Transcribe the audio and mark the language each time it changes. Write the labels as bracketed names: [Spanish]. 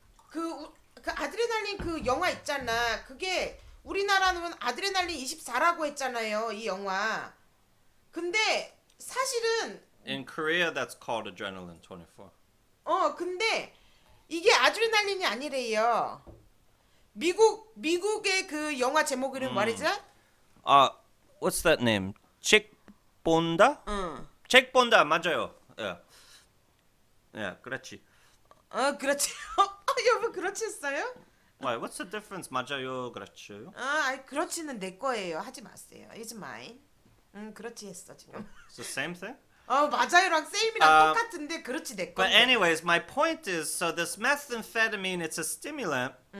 [Korean] 그 아드레날린 그 영화 있잖아. 그게 우리나라는 아드레날린 24라고 했잖아요. 이 영화. 근데 사실은 [English] In Korea, that's called Adrenaline 24. [Korean] 근데 이게 아드레날린이 아니래요. 미국의 그 영화 제목 이름 말이죠? [English] What's that name? Chick 본다? [Korean] Chick 본다, 맞아요. [English] Yeah. Yeah, [Korean] 그렇지. 그렇지. 여보 그렇지 했어요? [English] Why? What's the difference? [Korean] 맞아요, 그렇지요? 그렇지는 내 거예요. 하지 마세요. [English] It's mine. [Korean] 그렇지 했어 지금. [English] It's the same thing? [Korean] 맞아요랑 세임이랑 똑같은데 그렇지 내 [English] But [Korean] 건데. [English] anyways, my point is, so this methamphetamine, it's a stimulant.